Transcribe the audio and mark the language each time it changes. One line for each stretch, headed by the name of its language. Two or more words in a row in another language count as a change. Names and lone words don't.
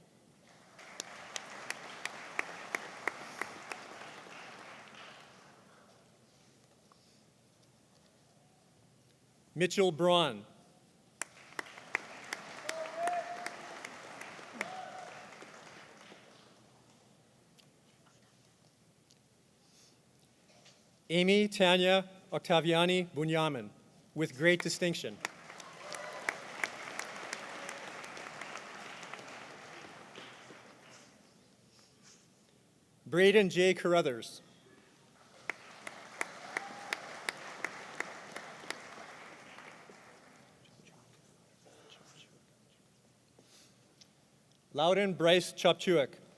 English: Mitchell Braun. Amy Tanya Octaviani Bunyamin with great distinction. Braden J. Carruthers. Loudon Bryce Chopchuik.